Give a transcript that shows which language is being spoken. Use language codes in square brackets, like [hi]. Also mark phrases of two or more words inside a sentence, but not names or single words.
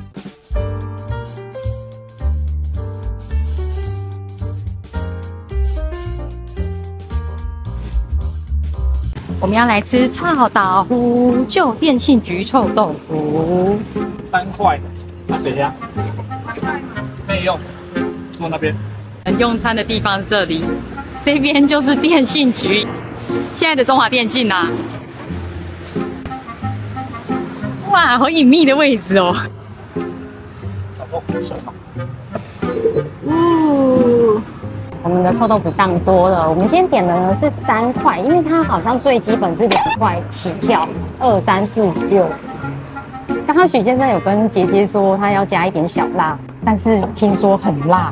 [zh] 我們要來吃臭豆腐舊電信局臭豆腐，3塊的，怎樣？可以內用，坐那邊。用餐的地方是這裡，這邊就是電信局，現在的中華電信啊。哇，好隱秘的位置哦。我們的臭豆腐上桌了。我們今天點的呢是3塊，因為它好像最基本是2塊起跳，2、3、4、5、6。剛剛許先生有跟杰杰說他要加一點小辣，但是聽說很辣。